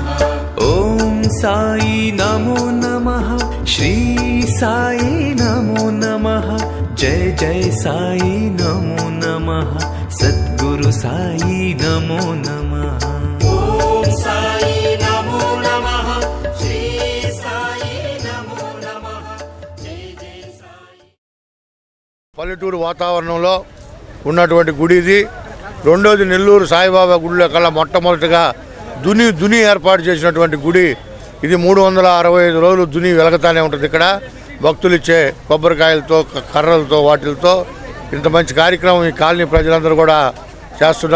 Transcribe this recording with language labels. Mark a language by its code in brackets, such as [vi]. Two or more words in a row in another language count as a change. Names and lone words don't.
[sa] ओम साई नमो नमः श्री साई नमो नमः जय जय साई नमो नमः सद्गुरु साई नमो नमः ओम साई नमो नमः श्री साई नमो नमः जय जय साई. [te] పల్లెటూరు వాతావరణంలో ఉన్నటువంటి గుడి ఇది. రెండోది నెల్లూరు సాయిబాబా గుడిలో కల్లా మొట్టమొదటిగా దుని ఏర్పాటు చేసినటువంటి గుడి ఇది. 365 రోజులు దుని వెలగతానే ఉంటుంది. ఇక్కడ భక్తులు ఇచ్చే కొబ్బరికాయలతో కర్రలతో వాటిలతో ఇంత మంచి కార్యక్రమం ఈ కాలనీ ప్రజలందరూ కూడా చేస్తున్నారు.